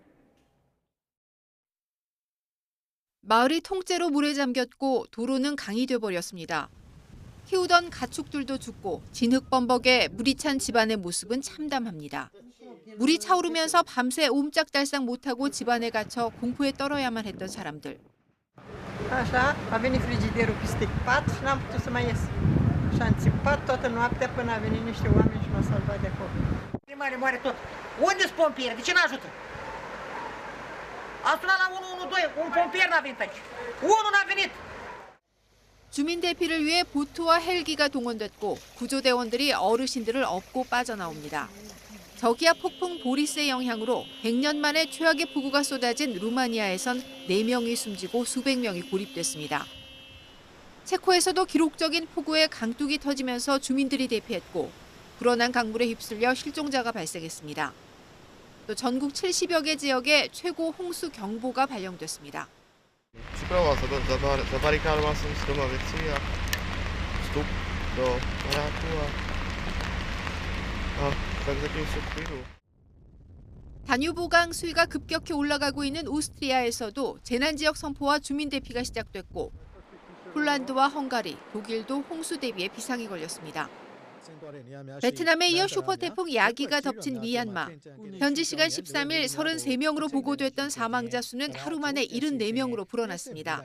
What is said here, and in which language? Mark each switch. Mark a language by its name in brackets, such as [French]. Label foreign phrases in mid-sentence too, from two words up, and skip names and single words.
[Korean] 마을이 통째로 물에 잠겼고 도로는 강이 돼버렸습니다. 키우던 가축들도 죽고 진흙범벅에 물이 찬 집안의 모습은 참담합니다. 물이 차오르면서 밤새 옴짝달싹 못하고 집안에 갇혀 공포에 떨어야만 했던 사람들. [Romanian] Așa, a venit frigiderul peste pat și n-am putut să mai ies. Și am țipat toată noaptea până a venit niște oameni și m-au salvat de acolo. Mare, moare tot. Unde-s pompieri? De ce n-ajută? Am sunat la 112, un pompier n-a venit aici. Unul n-a venit. [Korean] 주민 대피를 위해 보트와 헬기가 동원됐고 구조대원들이 어르신들을 업고 빠져나옵니다. 저기압 폭풍 보리스의 영향으로 100년 만에 최악의 폭우가 쏟아진 루마니아에선 4명이 숨지고 수백 명이 고립됐습니다. 체코에서도 기록적인 폭우에 강둑이 터지면서 주민들이 대피했고 불어난 강물에 휩쓸려 실종자가 발생했습니다. 또 전국 70여 개 지역에 최고 홍수 경보가 발령됐습니다. [Czech] Připravoval se to, zabarikoval jsem s doma věci a vstup do baráku a tak zatím jsou v klidu. [Korean] 다뉴브강 수위가 급격히 올라가고 있는 오스트리아에서도 재난지역 선포와 주민 대피가 시작됐고 폴란드와 헝가리, 독일도 홍수 대비에 비상이 걸렸습니다. 베트남에 이어 슈퍼태풍 야기가 덮친 미얀마. 현지 시간 13일 33명으로 보고됐던 사망자 수는 하루 만에 74명으로 불어났습니다.